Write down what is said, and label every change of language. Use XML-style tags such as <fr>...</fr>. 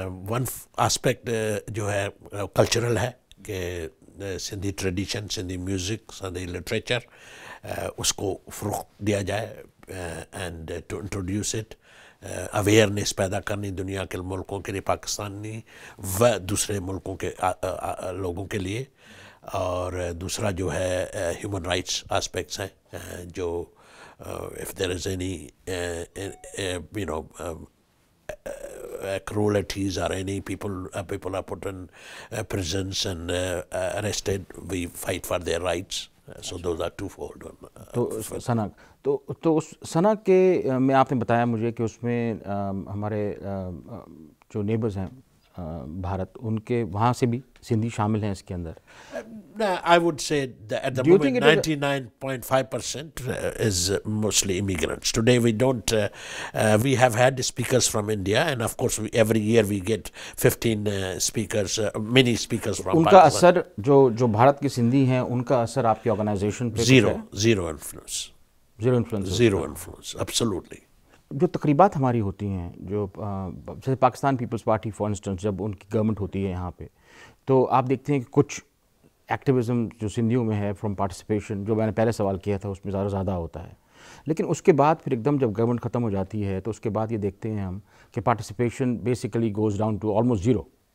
<hi>One aspect जो है cultural है कि Sindhi tradition, Sindhi music, Sindhi literature उसको फ़रोग़ दिया जाए</hi> <en>and to introduce it,</en> <hi>awareness पैदा करनी दुनिया के मुल्कों के लिए, पाकिस्तानी व दूसरे मुल्कों के लोगों के लिए. और दूसरा जो है ह्यूमन राइट्स एस्पेक्ट्स हैं जो</hi> <en>if there is any you know cruelties or any people are put in prisons and arrested, we fight for their rights. So those are twofold.</en> <hi>तो सना तो उस सना के में आपने बताया मुझे कि उसमें हमारे जो नेबर्स हैं भारत, उनके वहाँ से भी सिंधी शामिल हैं इसके अंदर.</hi> <en>I would say that at the moment 99.5% is mostly immigrants. Today we don't, we have had speakers from India, and of course every year we get 15 speakers, many speakers from</en> <hi>उनका असर जो भारत के सिंधी हैं उनका असर आपकी ऑर्गेनाइजेशन पे?</hi> <en>Zero influence. Zero influence, absolutely.</en> <hi>जो तकरीबात हमारी होती हैं, जो जैसे Pakistan peoples party for instance जब उनकी गवर्नमेंट होती है यहाँ पे, तो आप देखते हैं कि कुछ एक्टिविज़म जो सिंधियों में है फ्रॉम पार्टिसिपेशन, जो मैंने पहले सवाल किया था उसमें ज़्यादा होता है. लेकिन उसके बाद फिर एकदम जब गवर्नमेंट ख़त्म हो जाती है तो उसके बाद ये देखते हैं हम कि participation</hi> <en>Basically goes down to almost zero.</en>